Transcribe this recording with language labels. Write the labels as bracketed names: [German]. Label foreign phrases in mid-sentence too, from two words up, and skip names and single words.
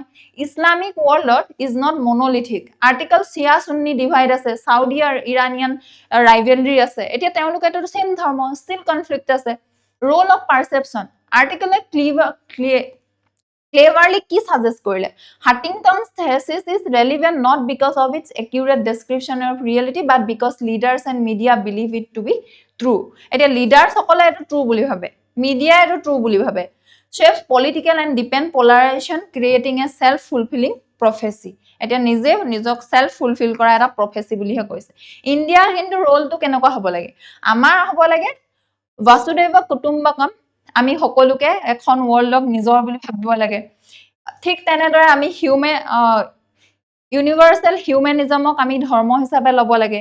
[English] Islamic worldত is not monolithic। [Assamese] আৰ্টিকল চিয়া সুন্নি ডিভাইড আছে, চাউদি আৰু [English] Iranian rivalry [Assamese] আছে, এতিয়া তেওঁলোকেতো চেম ধৰ্ম, [English] still conflict [Assamese] আছে। [English] role of perception, [Assamese] আৰ্টিকলে ক্লেভাৰলি কি সাজেষ্ট কৰিলে, [English] হাণ্টিংটন's thesis is relevant not because of its accurate description of reality but because leaders and media believe it to be true. [Assamese] এতিয়া লিডাৰ্ছ সকলে এইটো ট্ৰু বুলি ভাবে, মিডিয়া এইটো ট্ৰু বুলি ভাবে। [English] shapes political and depend polarization creating a self fulfilling prophecy. [Assamese] এতিয়া নিজে নিজক [English] self fulfil [Assamese] কৰা এটা প্ৰফেসি বুলিহে কৈছে। ইণ্ডিয়াৰ কিন্তু ৰোলটো কেনেকুৱা হ'ব লাগে, আমাৰ হ'ব লাগে [Sanskrit] বাসুদেৱ কুটুম্বকম, [Assamese] আমি সকলোকে এখন ৱৰ্ল্ডক নিজৰ বুলি ভাবিব লাগে। ঠিক তেনেদৰে আমি [English] universal humanismক [Assamese] আমি ধৰ্ম হিচাপে ল'ব লাগে।